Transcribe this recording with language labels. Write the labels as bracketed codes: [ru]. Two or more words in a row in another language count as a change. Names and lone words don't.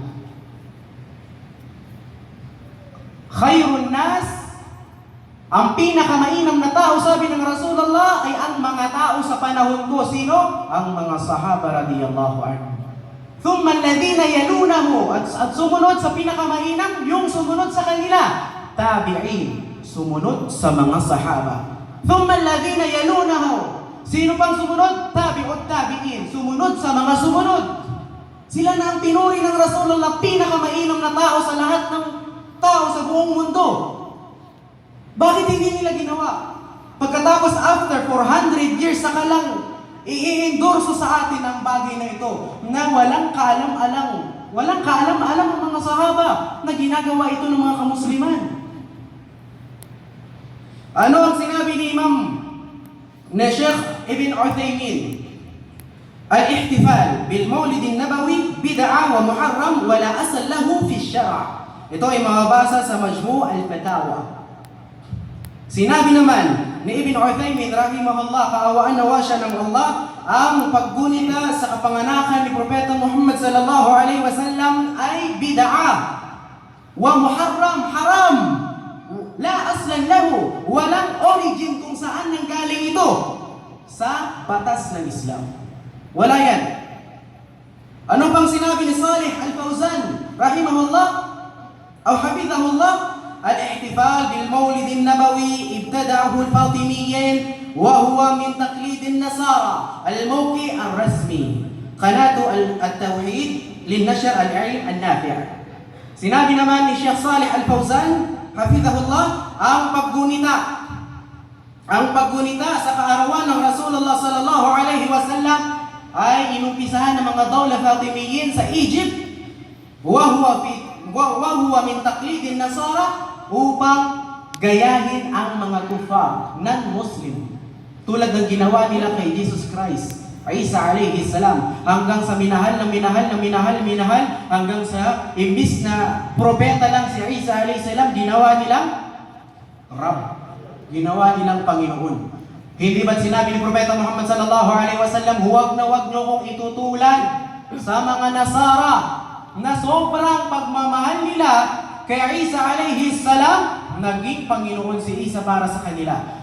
[ar] خير الناس, [tl] ang pinakamainam na tao, sabi ng Rasulullah, ay ang mga tao sa panahon ko. Sino? Ang mga sahaba [ar] رضي الله عنه. ثم الذين يلونه, [tl] at sumunod sa pinakamainam, yung sumunod sa kanila, tabi'in, sumunod sa mga sahaba. [ar] ثم الذين يلونه, [tl] sino pang sumunod? [ar] تابع التابعين, [tl] sumunod sa mga sumunod. Sila na ang pinuri ng Rasulullah, pinakamainam na tao sa lahat ng tao sa buong mundo. Bakit hindi nila ginawa? Pagkatapos after 400 years, saka lang i-endorso sa atin ang bagay na ito, na walang kaalam-alam ang mga sahaba na ginagawa ito ng mga kamusliman. Ano ang sinabi ni Imam na Sheikh Ibn Uthaymin? [ar] الاحتفال بالمولد النبوي بدعة ومحرم ولا أصل له في الشرع'. [tl] Ito ay mababasa sa Majmu' al-Fatawa. Sinabi naman ni Ibn Uthaymin rahimahullah, kaawaan nawa siya ng Allah, ang paggunita sa kapanganakan ni Propeta Muhammad [ar] صلى الله عليه وسلم [tl] ay [ar] بدعة ومحرم، حرام، لا أصل له, [tl] walang origin kung saan nanggaling ito sa batas ng Islam. Wala yan. Ano pang sinabi ni Salih Al-Fawzan rahimahullah o hafidhahullah? [ar] الاحتفال بالمولد النبوي ابتدعه الفاطميين وهو من تقليد النصارى. الموقع الرسمي قناة التوحيد للنشر العلم النافع. [tl] Sinabi naman ni Sheikh Salih Al-Fawzan, hafidhahullah, ang paggunita sa kaarawan ng Rasulullah [ar] صلى الله عليه وسلم [tl] ay inumpisahan ng mga [ar] دولة الفاطميين [tl] sa Egypt, [ar] وهو من تقليد النصارى, [tl] upang gayahin ang mga kufar, non-Muslim, tulad ng ginawa nila kay Jesus Christ, Isa [ar] عليه السلام, [tl] hanggang sa minahal, hanggang sa imbis na propeta lang si Isa [ar] عليه السلام, [tl] ginawa nilang Rab, ginawa nilang Panginoon. Hindi ba't sinabi ni Propeta Muhammad [ar] صلى الله عليه وسلم, [tl] huwag niyo kong itutulan sa mga Nasara na sobrang pagmamahal nila kay Isa [ar] عليه السلام, [tl] naging Panginoon si Isa para sa kanila.